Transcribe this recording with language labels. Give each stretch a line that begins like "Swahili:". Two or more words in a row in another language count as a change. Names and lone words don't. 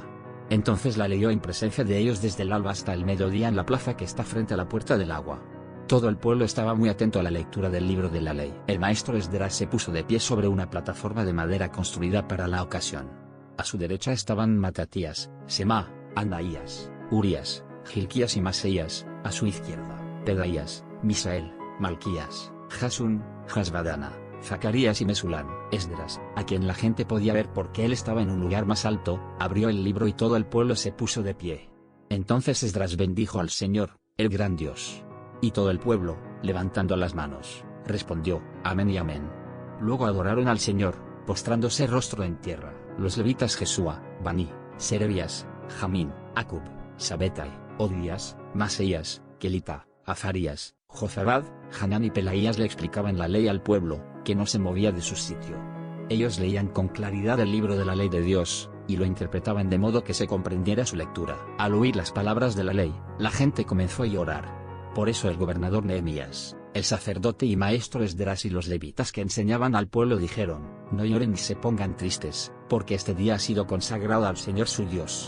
Spanish: Entonces la leyó en presencia de ellos desde el alba hasta el mediodía en la plaza que está frente a la puerta del agua. Todo el pueblo estaba muy atento a la lectura del libro de la ley. El maestro Esdras se puso de pie sobre una plataforma de madera construida para la ocasión. A su derecha estaban Matatías, Semá, Anaías, Urías, Hilquías y Maseías, a su izquierda, Pedaías, Misael, Malquías, Jasun, Hasbadana, Zacarías y Mesulán. Esdras, a quien la gente podía ver porque él estaba en un lugar más alto, abrió el libro y todo el pueblo se puso de pie. Entonces Esdras bendijo al Señor, el gran Dios. Y todo el pueblo, levantando las manos, respondió, amén y amén. Luego adoraron al Señor, postrándose rostro en tierra. Los levitas Jesúa, Bani, Serebías, Jamín, Acub, Sabetai, Odías, Maseías, Kelita, Azarías, Jozabad, Hanán y Pelaías le explicaban la ley al pueblo, que no se movía de su sitio. Ellos leían con claridad el libro de la ley de Dios, y lo interpretaban de modo que se comprendiera su lectura. Al oír las palabras de la ley, la gente comenzó a llorar. Por eso el gobernador Nehemías, el sacerdote y maestro Esdras y los levitas que enseñaban al pueblo dijeron, no lloren ni se pongan tristes, porque este día ha sido consagrado al Señor su Dios.